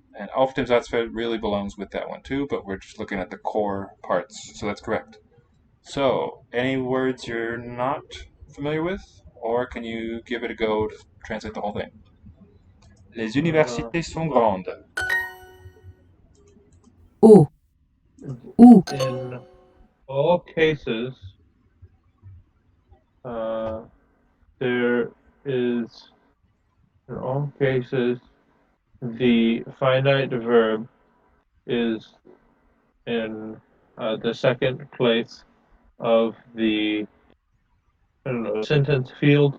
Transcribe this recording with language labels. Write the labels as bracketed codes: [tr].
[en] And [de] auf dem Satzfeld [en] really belongs with that one too, but we're just looking at the core parts, so that's correct. So, any words you're not familiar with? Or can you give it a go to translate the whole thing? [fr] Les universités sont grandes. Au. Ou. [en] In all cases, there is, in all cases, the finite verb is in the second place of the sentence field.